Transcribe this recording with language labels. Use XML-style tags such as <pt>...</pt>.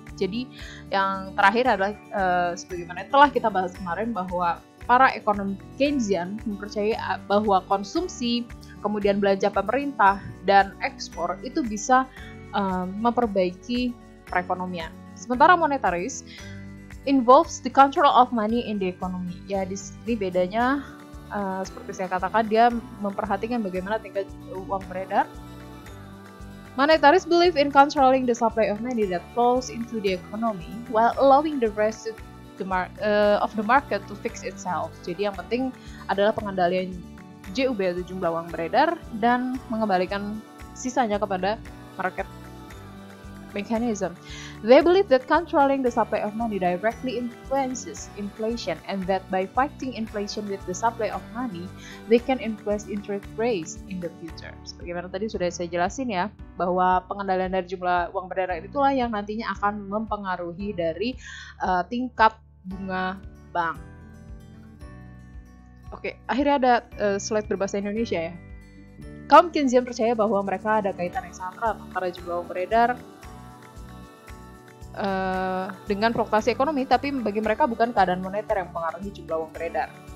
<id>Jadi yang terakhir adalah sebagaimana telah kita bahas kemarin bahwa para ekonom Keynesian mempercayai bahwa konsumsi, kemudian belanja pemerintah, dan ekspor itu bisa memperbaiki perekonomian. Sementara monetaris</id> <en>involves the control of money in the economy.</en> <id>Ya, di sini bedanya seperti saya katakan, dia memperhatikan bagaimana tingkat uang beredar.</id> <en>Monetaris believe in controlling the supply of money that flows into the economy while allowing the rest of the market to fix itself.</en> <id>Jadi yang penting adalah pengendalian JUB atau jumlah uang beredar dan mengembalikan sisanya kepada market mechanism.</id> <en>They believe that controlling the supply of money directly influences inflation and that by fighting inflation with the supply of money, they can influence interest rates in the future.</en> <id>Sebagaimana tadi sudah saya jelasin ya, bahwa pengendalian dari jumlah uang beredar itulah yang nantinya akan mempengaruhi dari tingkat bunga bank. Oke, akhirnya ada slide berbahasa Indonesia ya. Kaum Keynesian percaya bahwa mereka ada kaitan yang sangat erat antara jumlah uang beredar dengan fluktuasi ekonomi, tapi bagi mereka bukan keadaan moneter yang mempengaruhi jumlah uang beredar.</id>